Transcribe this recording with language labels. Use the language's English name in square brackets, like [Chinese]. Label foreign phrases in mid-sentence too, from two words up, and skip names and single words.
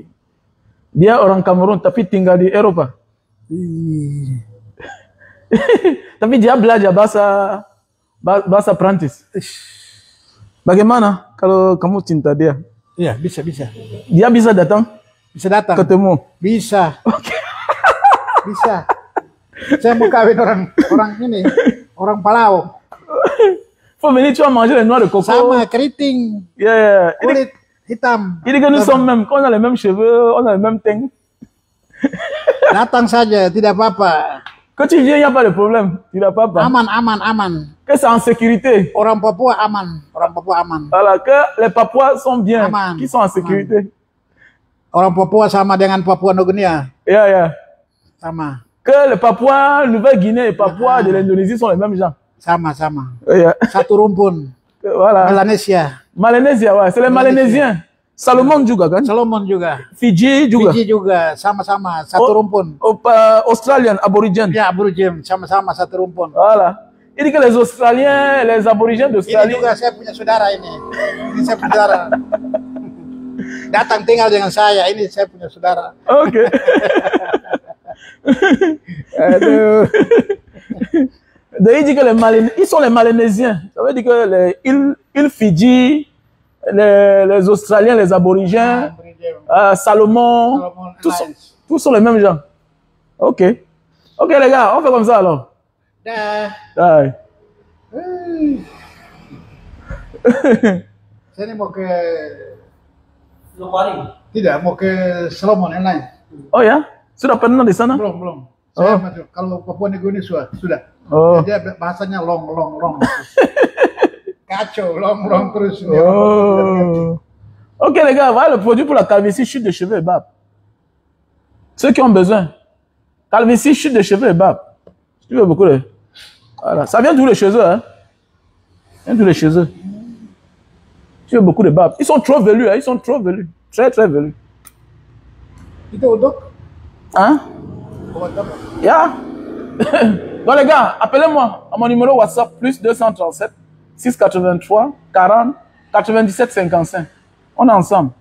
[Indonesian] Dia orang Kamerun tapi tinggal di Eropa. Tapi dia belajar bahasa Prancis. Bagaimana kalau kamu cinta dia? Iya, bisa. Dia bisa datang? Bisa datang. Ketemu? Bisa. Oke. Bisa. Saya mau kawin orang Palau. [French] Faut venir, tu vas manger les noix de coco. [Indonesian] Sama, keriting. Yeah. Kulit hitam. [French] Il dit que nous sommes même, qu'on a les mêmes cheveux, on a le même teint. [Indonesian] Datang saja, tidak apa-apa. [French] Que tu viens, il n'y a pas de problème. Tu n'as pas peur. [Indonesian] Aman, aman, aman. [French] Que c'est en sécurité. [Indonesian] Orang Papua aman. Orang Papua aman. [French] Voilà, que les Papouas sont bien, [Indonesian] Aman. [French] qu'ils sont en sécurité. [Indonesian] Orang Papua sama dengan Papua Nugunia. Yeah, yeah. Sama. [French] Que les Papouas, Nouvelle-Guinée et Papouas de l'Indonésie sont les mêmes gens. [Indonesian] Sama, sama. Yeah. Satu rumpun. [French] Voilà. Melanesia. Malanésia, ouais, c'est les Malanésiens. [Indonesian] Salomon juga kan? Solomon juga. Fiji juga. Fiji juga. Sama-sama. Satu rumpun. [French] Australian, aborigène. [Indonesian] Ya, Aborigin. Sama-sama satu rumpun. [French] Voilà. Il dit que les Australiens, les aborigènes [Indonesian] Ini [French] d'Australie. [Indonesian] juga saya punya saudara ini. Ini saya punya saudara. Datang tinggal dengan saya. Ini saya punya saudara. Ok. Aduh. [French] Donc, il dit que ils sont les Malanésiens. Ça veut dire que les îles Fidji, les Australiens, les aborigènes, Salomon, Solomon tous sont les mêmes gens. Ok. Ok, les gars, on fait comme ça alors. [Indonesian] Dah. [French] Ouais. [Indonesian] Saya ini mau ke tidak mau ke Solomon yang lain. Oh ya? Sudah pernah di sana? Belum. Saya masuk. Kalau Papua Nugini sudah. Oh. Dia bahasanya long. Kacau, long terus. Oh. [French] Ok les gars, voilà le produit pour la calvitie, chute de cheveux et barbe. Ceux qui ont besoin. Calvitie, chute de cheveux et barbe. Tu veux beaucoup de... Voilà. Ça vient d'où les cheveux, hein? Ça vient d'où les cheveux. Tu veux beaucoup de barbe. Ils sont trop velus, hein? Ils sont trop velus. Très, très velus. [Indonesian] Itu untuk [French] Hein? [Indonesian] buat apa? Yeah. [French] Donc les gars, appelez-moi à mon numéro WhatsApp plus 237 683 40 97 55. On est ensemble.